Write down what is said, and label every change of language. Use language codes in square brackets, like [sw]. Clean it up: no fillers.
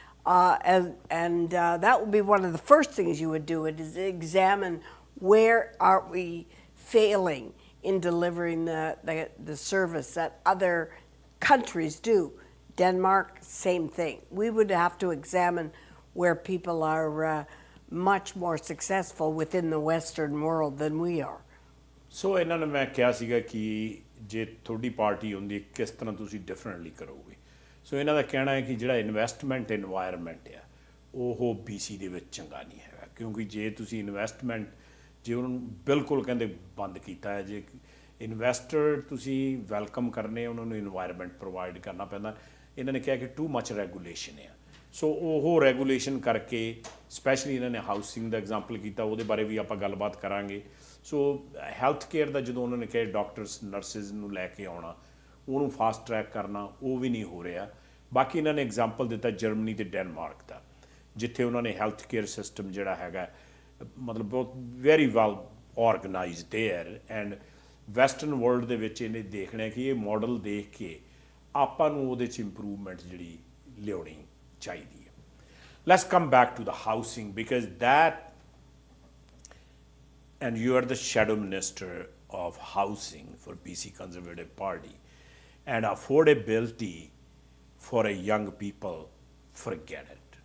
[en] And that would be one of the first things you would do, is examine where are we failing in delivering the service that other countries do. Denmark, same thing. We would have to examine where people are much more successful within the Western world than we are. [pa] ਸੋ ਇਹਨਾਂ ਨੇ ਮੈਂ ਕਿਹਾ ਸੀਗਾ ਕਿ ਜੇ ਤੁਹਾਡੀ party ਹੁੰਦੀ ਕਿਸ ਤਰ੍ਹਾਂ ਤੁਸੀਂ ਡਿਫਰੈਂਟਲੀ ਕਰੋਗੇ। ਸੋ ਇਹਨਾਂ ਦਾ ਕਹਿਣਾ ਹੈ ਕਿ ਜਿਹੜਾ ਇਨਵੈਸਟਮੈਂਟ ਇਨਵਾਇਰਮੈਂਟ ਆ ਉਹ BC ਦੇ ਵਿੱਚ ਚੰਗਾ ਨਹੀਂ ਹੈਗਾ, ਕਿਉਂਕਿ ਜੇ ਤੁਸੀਂ ਇਨਵੈਸਟਮੈਂਟ ਜੇ ਉਹਨਾਂ ਨੂੰ ਬਿਲਕੁਲ ਕਹਿੰਦੇ ਬੰਦ ਕੀਤਾ ਹੈ, ਜੇ ਇਨਵੈਸਟਰ ਤੁਸੀਂ ਵੈਲਕਮ ਕਰਨੇ ਉਹਨਾਂ ਨੂੰ ਇਨਵਾਇਰਮੈਂਟ ਪ੍ਰੋਵਾਈਡ ਕਰਨਾ ਪੈਂਦਾ। ਇਹਨਾਂ ਨੇ ਕਿਹਾ ਕਿ [en] too much regulation [pa] ਆ, ਸੋ ਉਹ ਰੈਗੂਲੇਸ਼ਨ ਕਰਕੇ ਸਪੈਸ਼ਲੀ ਇਹਨਾਂ ਨੇ ਹਾਊਸਿੰਗ ਦਾ ਐਗਜ਼ਾਮਪਲ ਕੀਤਾ, ਉਹਦੇ ਬਾਰੇ ਵੀ ਆਪਾਂ ਗੱਲਬਾਤ ਕਰਾਂਗੇ। ਸੋ ਹੈਲਥ ਕੇਅਰ ਦਾ ਜਦੋਂ ਉਹਨਾਂ ਨੇ ਕਿਹਾ ਡਾਕਟਰਸ ਨਰਸਿਸ ਨੂੰ ਲੈ ਕੇ ਆਉਣਾ, ਉਹਨੂੰ ਫਾਸਟ ਟਰੈਕ ਕਰਨਾ, ਉਹ ਵੀ ਨਹੀਂ ਹੋ ਰਿਹਾ। ਬਾਕੀ ਇਹਨਾਂ ਨੇ ਐਗਜ਼ਾਮਪਲ ਦਿੱਤਾ ਜਰਮਨੀ ਅਤੇ ਡੈਨਮਾਰਕ ਦਾ, ਜਿੱਥੇ ਉਹਨਾਂ ਨੇ ਹੈਲਥ ਕੇਅਰ ਸਿਸਟਮ ਜਿਹੜਾ ਹੈਗਾ ਮਤਲਬ ਬਹੁਤ [en] Very well organized there. [pa] And western world ਦੇ ਵਿੱਚ ਇਹਨੇ ਦੇਖਣਾ ਕਿ ਇਹ ਮਾਡਲ ਦੇਖ ਕੇ ਆਪਾਂ ਨੂੰ ਉਹਦੇ 'ਚ ਇੰਪਰੂਵਮੈਂਟ ਜਿਹੜੀ ਲਿਆਉਣੀ ਚਾਹੀਦੀ ਹੈ। [en] Let's come back to the housing because that and you are the shadow minister of housing for BC Conservative Party, and affordability for a young people, forget it.